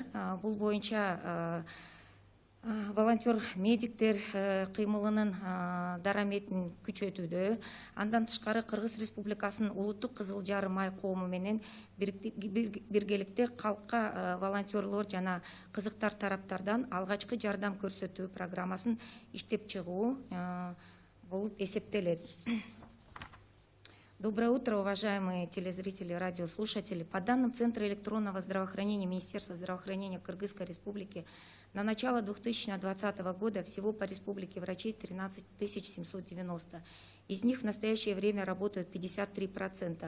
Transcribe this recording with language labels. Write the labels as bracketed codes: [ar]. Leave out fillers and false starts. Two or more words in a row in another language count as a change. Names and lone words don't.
[ky] Бул боюнча волонтер медиктер кыймылынын дараметин күчөтүүдө. Андан тышкары Кыргыз Республикасынын улуттук Кызыл Жарым ай коому менен биргеликте калкка волонтерлор жана кызыктар тараптардан алгачкы жардам көрсөтүү программасын иштеп чыгуу болуп эсептелет. [ru] Доброе утро, уважаемые телезрители, радиослушатели. По данным Центра электронного здравоохранения Министерства здравоохранения Кыргызской Республики, на начало 2020 года всего по республике врачей 13 790. Из них в настоящее время работают 53%.